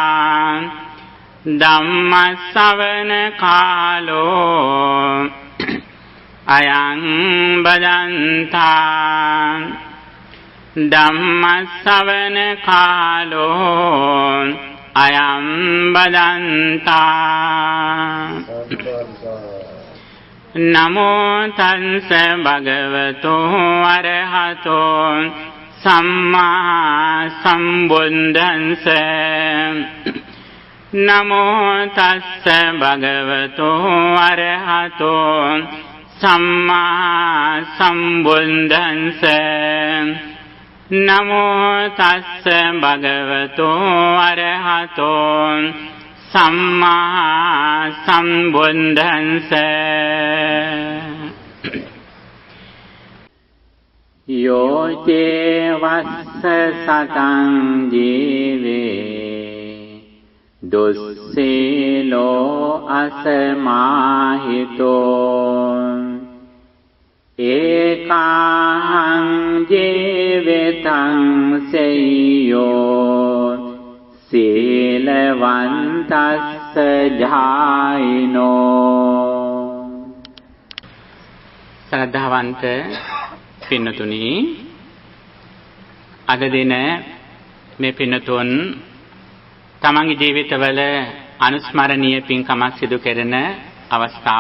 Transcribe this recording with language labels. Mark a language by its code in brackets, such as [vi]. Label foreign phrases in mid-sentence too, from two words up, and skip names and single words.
[pi] धम्मश्रवण कालो अयं बदन्ता धम्मश्रवण कालो अयं बदन्ता नमो तस्स भगवतो अरहतो सम्मा सम्बुद्धस्स नमो तस्स भगवतो अरहतो सम्मा सम्बुद्धस्स नमो तस्स भगवतो अरहतो सम्मा सम्बुद्धस्स यो चे वस्स सतं जीवे दुस्सीलो असमाहितो एकाहं जीवितं सेयो සීලවන්තස්ස ජායිනෝ. [si] ශ්‍රද්ධාවන්ත පින්නතුනි, අද දින මේ පින්නතුන් තමන්ගේ ජීවිතවල අනුස්මරණීය පින්කමක් සිදු කරන අවස්ථාව.